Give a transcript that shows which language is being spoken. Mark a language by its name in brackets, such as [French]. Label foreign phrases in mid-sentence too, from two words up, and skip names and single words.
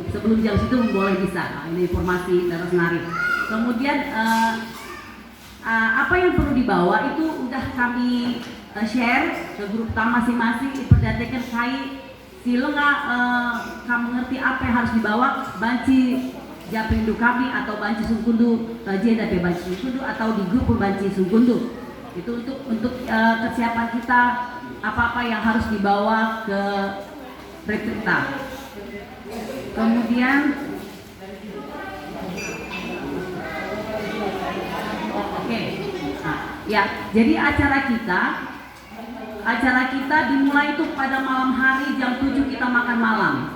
[Indonesian] Sebelum jam situ boleh bisa. Ini informasi dari Senari. Kemudian apa yang perlu dibawa itu udah kami share ke grup masing-masing. Diperhatikan sila kamu ngerti apa yang harus dibawa, [Batak Karo] banci Japindu kami atau banci Sungkundu jeda banci Sungkundu atau di grup banci Sungkundu. [Indonesian] Itu untuk kesiapan kita, apa-apa yang harus dibawa ke rekrita. Kemudian ya, jadi acara kita dimulai itu pada malam hari jam 7 kita makan malam.